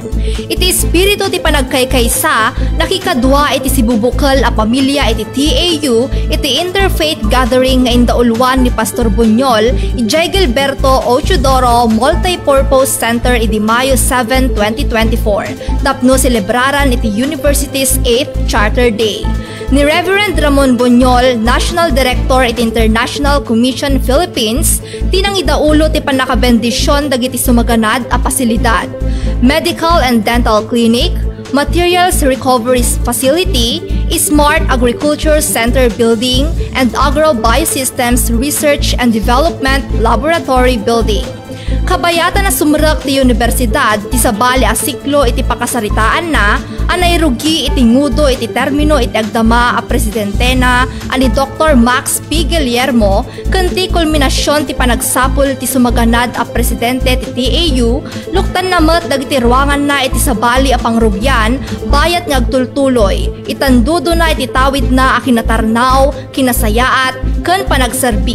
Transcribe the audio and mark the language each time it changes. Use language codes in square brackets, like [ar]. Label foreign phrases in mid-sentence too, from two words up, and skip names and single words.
[ilo] Iti espiritu ti panagkaykaysa nakikadwa iti sibubukal a pamilya iti TAU iti [en] interfaith gathering [ilo] nga indaulwan ni Pastor Buñol ijay Gilberto Ochudoro Multipurpose Center iti Mayo 7, 2024. Tapno celebraran iti University's 8th Charter Day. Ni Reverend Ramon Buñol, [en] National Director [ilo] iti International Commission Philippines, tinang idaulo ti panakabendisyon dagiti sumaganad a pasilidad. [en] Medical and Dental Clinic, Materials Recovery Facility, Smart Agriculture Center Building, and Agro-Biosystems Research and Development Laboratory Building. [ilo] Kabayatan na sumrek ti universidad ti sabali a siklo iti pakasaritaan na anay rugi iti ngudo iti termino iti agdama a presidente na ani Dr. Max P. Guillermo ken ti kulminasyon ti panagsapul ti sumaganad a presidente ti TAU luktan na met dagiti ruangan na iti sabali a pangrugyan bayat nga agtultuloy itandudo na iti tawid na a kinatarnaw kinasayaat ken panagserbi.